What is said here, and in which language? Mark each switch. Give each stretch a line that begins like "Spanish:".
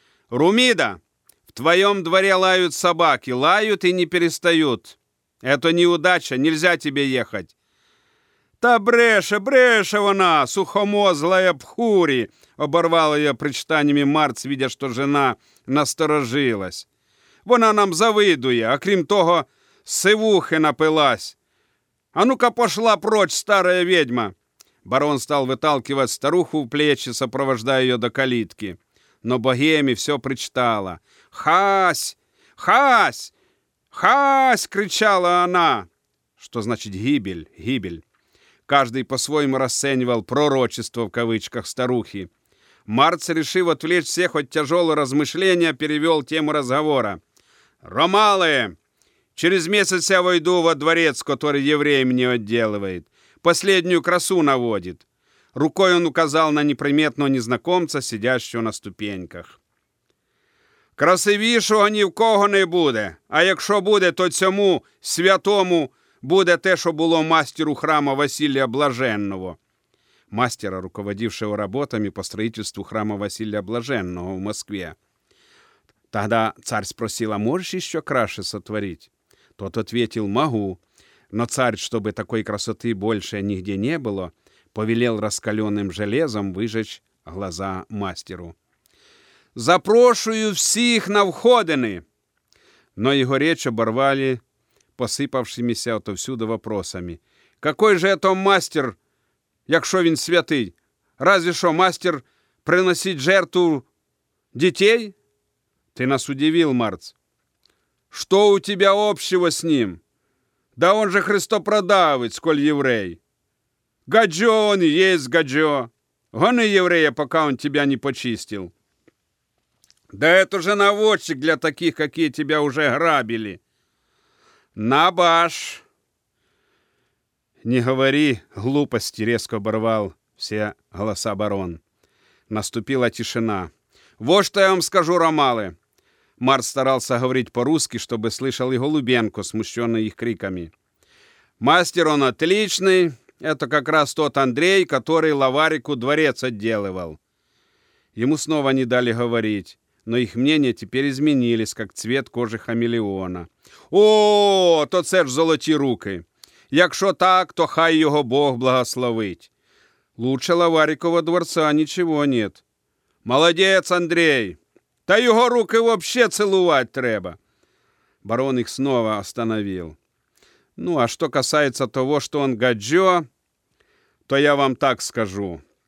Russian: Румида, в твоем дворе лают собаки. Лают и не перестают. Это неудача, нельзя тебе ехать».
Ukrainian: «Та бреша, бреша вона,
Russian: сухомозлая пхури!» — оборвал ее причитаниями Марц, видя, что жена насторожилась.
Ukrainian: «Вона нам завидує, а крім того, сивухи напилась.
Russian: А ну-ка пошла прочь, старая ведьма!» Барон стал выталкивать старуху в плечи, сопровождая ее до калитки. Но богеми все причитала. «Хась! Хась! Хась!» — кричала она. Что значит гибель, гибель? каждый по-своему расценивал «пророчество» в кавычках старухи. Марц, решив отвлечь всех от тяжелого размышления, перевел тему разговора. «Ромалы, через месяц я войду во дворец, который еврей мне отделывает. Последнюю красу наводит». Рукой он указал на неприметного незнакомца, сидящего на ступеньках.
Ukrainian: «Красивішого ні в кого не буде, а якщо буде, то цьому святому буде те, що було мастеру храма Василія Блаженного».
Russian: Мастера, руководившего работами по строительству храма Василия Блаженного в Москве. Тогда царь спросил, а можешь еще краше сотворить? Тот ответил, могу. Но царь, чтобы такой красоты больше нигде не было, повелел раскаленным железом выжечь глаза мастеру. «Запрошую всех на входины!» Но его речь оборвали посыпавшимися отовсюду вопросами. «Какой же это мастер,
Ukrainian: якщо він святий?
Russian: Разве що мастер приносить жертву дітей?» «Ти нас удивил, Марц. Что у тебя общего с ним? Да он же христопродавець, коль еврей. Гаджо он есть гаджо. Гони еврея, пока он тебя не почистил. Да это же наводчик для таких, какие тебя уже грабили. Набаш!» «Не говори глупости!» — резко оборвал все голоса барон. Наступила тишина. «Вот что я вам скажу, ромалы!» Марц старался говорить по-русски, чтобы слышал и Голубенко, смущенный их криками. «Мастер он отличный! Это как раз тот Андрей, который Лаварику дворец отделывал!» Ему снова не дали говорить. Но их мнения теперь изменились, как цвет кожи хамелеона.
Ukrainian: «О, то це ж золоті руки! Якщо так, то хай його Бог благословить!
Russian: Лучше Лаварикова дворца ничего нет! Молодец, Андрей!
Ukrainian: Та його руки
Russian: вообще целувать треба!» Барон их снова остановил. «Ну, а что касается того, что он гаджо, то я вам так скажу.